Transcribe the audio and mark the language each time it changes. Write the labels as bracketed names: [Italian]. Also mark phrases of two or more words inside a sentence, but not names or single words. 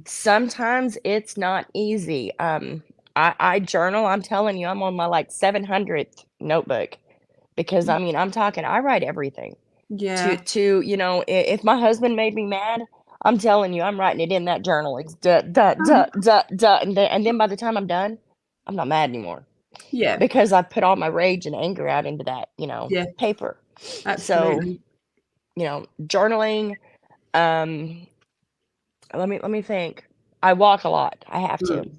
[English] sometimes it's not easy. I journal, I'm telling you, I'm on my, like, 700th notebook because, I mean, I'm talking I write everything. yeah. If my husband made me mad, I'm telling you, I'm writing it in that journal. It's duh, duh, Um, duh, duh, duh, and then by the time I'm done, I'm not mad anymore yeah, because I put all my rage and anger out into that, yeah, paper. So, absolutely. journaling, um, let me think. I walk a lot. I have to. Mm,